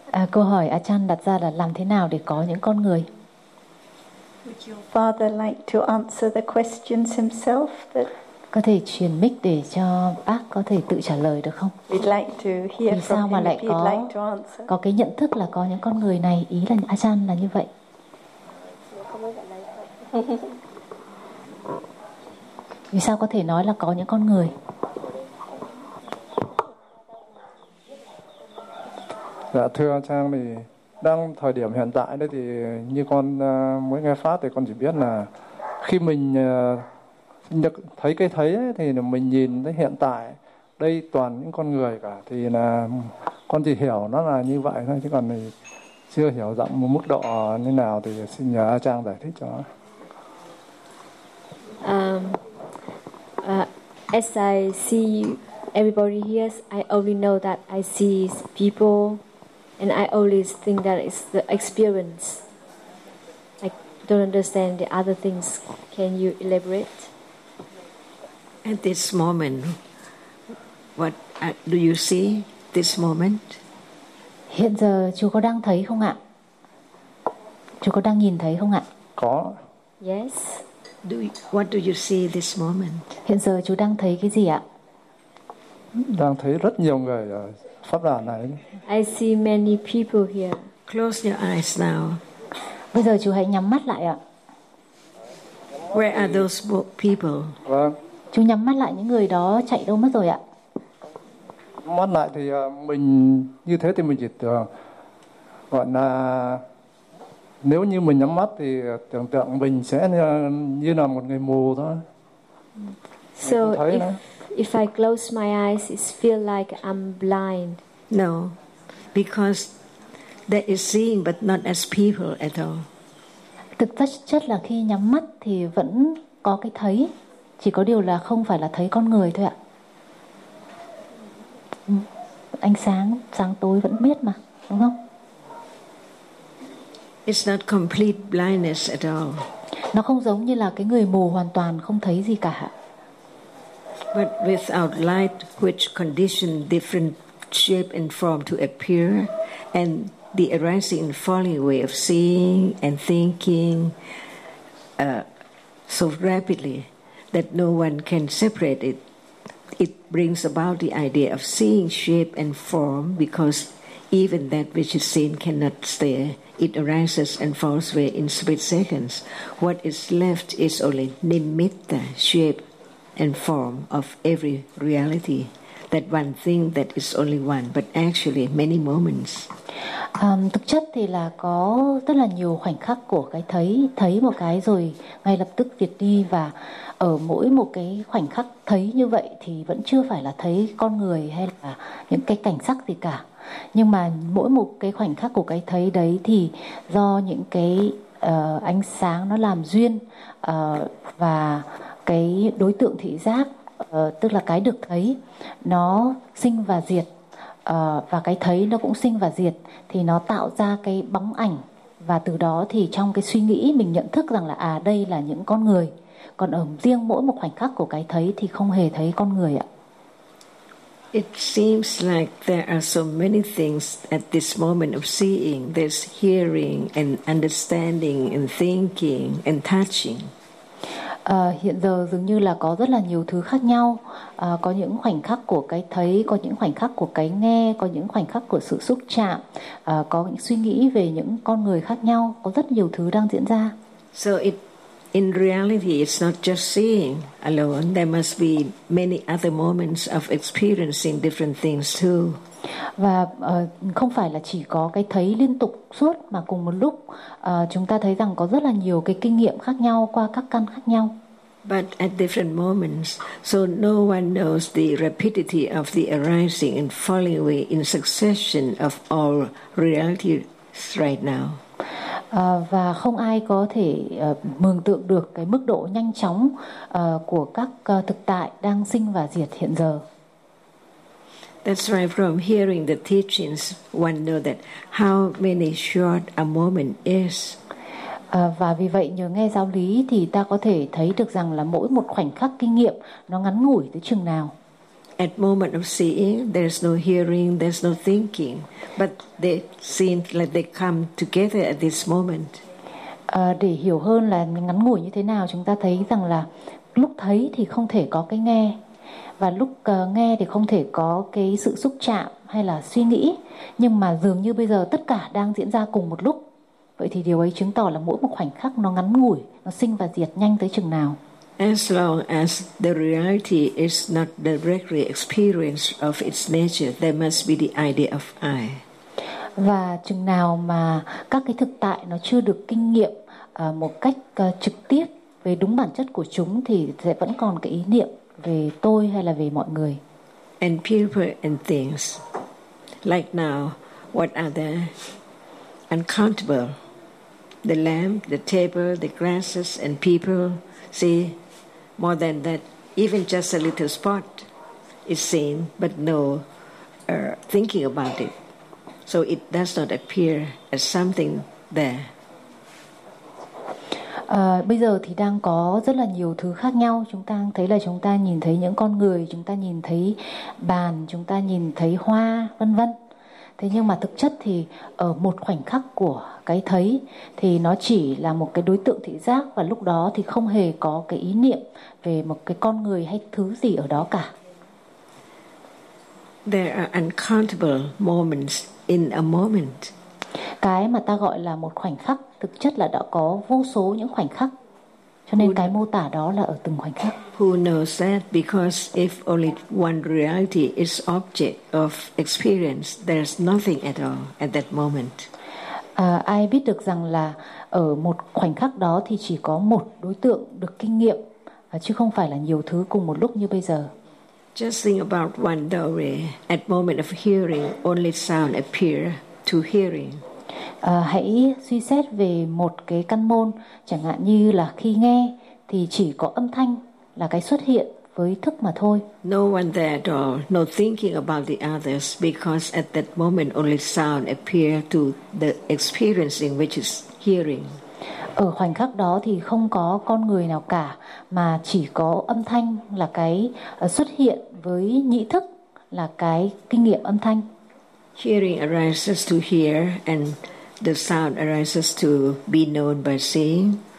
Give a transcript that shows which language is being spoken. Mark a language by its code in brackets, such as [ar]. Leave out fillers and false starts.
[vi] Câu hỏi Achan đặt ra là làm thế nào để có những con người? [en] Would your father like to answer the questions himself? That [vi] có thể truyền mic để cho bác có thể tự trả lời được không? [en] We'd like to hear from [vi] sao mà lại có [en] like to answer. [vi] Có cái nhận thức là có những con người này, ý là Achan là như vậy. Vì sao có thể nói là có những con người? Dạ thưa anh Trang, thì đang thời điểm hiện tại đấy thì như con mới nghe pháp thì con chỉ biết là khi mình thấy cái thấy ấy, thì mình nhìn thấy hiện tại đây toàn những con người cả, thì là con chỉ hiểu nó là như vậy thôi, chứ còn thì chưa hiểu rộng một mức độ như nào, thì xin nhờ anh Trang giải thích cho. [en] As I see everybody here, I only know that I see people, and I always think that it's the experience. I don't understand the other things. Can you elaborate? At this moment, what do you see? this moment? [vi] Hiện giờ chú có đang thấy không ạ? Chú có đang nhìn thấy không ạ? Có. [en] Yes. What do you see this moment? [vi] Hiện giờ chú đang thấy cái gì ạ? Đang thấy rất nhiều người ở pháp đàn này. [en] I see many people here. Close your eyes now. [vi] Bây giờ chú hãy nhắm mắt lại ạ. [en] Where are those people? [vi] Vâng. Chú nhắm mắt lại, những người đó chạy đâu mất rồi ạ? Mắt lại thì mình như thế thì mình chỉ tưởng gọi là nếu như mình nhắm mắt thì tưởng tượng mình sẽ như là một người mù thôi. [en] So if I close my eyes, it feel like I'm blind. No, because that is seeing, but not as people at all. [vi] Thực chất là khi nhắm mắt thì vẫn có cái thấy, chỉ có điều là không phải là thấy con người thôi ạ. Ánh sáng, sáng tối vẫn biết mà, đúng không? [en] It's not complete blindness at all. [vi] Nó không giống như là cái người mù hoàn toàn không thấy gì cả. [en] But without light, which condition different shape and form to appear, and the arising and falling way of seeing and thinking so rapidly that no one can separate it. It brings about the idea of seeing shape and form, because even that which is seen cannot stay. It arises and falls away in split seconds. What is left is only nimitta, shape and form of every reality. That one thing that is only one, but actually many moments. [vi] Thực chất thì là có rất là nhiều khoảnh khắc của cái thấy, thấy một cái rồi ngay lập tức diệt đi, và ở mỗi một cái khoảnh khắc thấy như vậy thì vẫn chưa phải là thấy con người hay là những cái cảnh sắc gì cả. Nhưng mà mỗi một cái khoảnh khắc của cái thấy đấy thì do những cái ánh sáng nó làm duyên và cái đối tượng thị giác, tức là cái được thấy, nó sinh và diệt, và cái thấy nó cũng sinh và diệt, thì nó tạo ra cái bóng ảnh, và từ đó thì trong cái suy nghĩ mình nhận thức rằng là à, đây là những con người. Còn ở riêng mỗi một khoảnh khắc của cái thấy thì không hề thấy con người ạ. [en] It seems like there are so many things at this moment of seeing. There's hearing and understanding and thinking and touching. [vi] Hiện giờ dường như là có rất là nhiều thứ khác nhau. Có những khoảnh khắc của cái thấy, có những khoảnh khắc của cái nghe, có những khoảnh khắc của sự xúc chạm, có những suy nghĩ về những con người khác nhau. Có rất nhiều thứ đang diễn ra. [en] So in reality, it's not just seeing alone. There must be many other moments of experiencing different things too. [vi] Và không phải là chỉ có cái thấy liên tục suốt, mà cùng một lúc chúng ta thấy rằng có rất là nhiều cái kinh nghiệm khác nhau qua các căn khác nhau. [en] But at different moments, so no one knows the rapidity of the arising and falling away in succession of all realities right now. [vi] Và không ai có thể mường tượng được cái mức độ nhanh chóng của các thực tại đang sinh và diệt hiện giờ. [en] That's right. From hearing the teachings, one know that how many short a moment is. [vi] Và vì vậy nhờ nghe giáo lý thì ta có thể thấy được rằng là mỗi một khoảnh khắc kinh nghiệm nó ngắn ngủi tới chừng nào. [en] At moment of seeing, there's no hearing, there's no thinking, but they seem like they come together at this moment. [vi] Để hiểu hơn là ngắn ngủi như thế nào, chúng ta thấy rằng là lúc thấy thì không thể có cái nghe. Và lúc nghe thì không thể có cái sự xúc chạm hay là suy nghĩ. Nhưng mà dường như bây giờ tất cả đang diễn ra cùng một lúc. Vậy thì điều ấy chứng tỏ là mỗi một khoảnh khắc nó ngắn ngủi, nó sinh và diệt nhanh tới chừng nào. [en] As long as the reality is not directly experienced of its nature, there must be the idea of I. [vi] Và chừng nào mà các cái thực tại nó chưa được kinh nghiệm một cách trực tiếp về đúng bản chất của chúng, thì sẽ vẫn còn cái ý niệm về tôi hay là về mọi người. [en] And people and things. Like now, what are they? Uncountable. The lamp, the table, the glasses and people. See, more than that, even just a little spot is seen, but no thinking about it. So it does not appear as something there. [vi] Bây giờ thì đang có rất là nhiều thứ khác nhau. Chúng ta thấy là chúng ta nhìn thấy những con người, chúng ta nhìn thấy bàn, chúng ta nhìn thấy hoa, vân vân. Thế nhưng mà thực chất thì ở một khoảnh khắc của cái thấy thì nó chỉ là một cái đối tượng thị giác, và lúc đó thì không hề có cái ý niệm về một cái con người hay thứ gì ở đó cả. [en] There are uncountable moments in a moment. [vi] Cái mà ta gọi là một khoảnh khắc, thực chất là đã có vô số những khoảnh khắc. Cho nên cái mô tả đó là ở từng khoảnh khắc. [en] Who knows that? Because if only one reality is object of experience, there's nothing at all at that moment. [vi] Ai biết được rằng là ở một khoảnh khắc đó thì chỉ có một đối tượng được kinh nghiệm, chứ không phải là nhiều thứ cùng một lúc như bây giờ. [en] Just think about one dory. At moment of hearing, only sound appear to hearing. [vi] Hãy suy xét về một cái căn môn, chẳng hạn như là khi nghe thì chỉ có âm thanh là cái xuất hiện với thức mà thôi. [en] No one there at all, no thinking about the others, because at that moment only sound appear to the experiencing, which is hearing. [vi] Ở khoảnh khắc đó thì không có con người nào cả, mà chỉ có âm thanh là cái xuất hiện với nhĩ thức, là cái kinh nghiệm âm thanh. [en] Hearing arises to hear, and the sound arises to be known by seeing.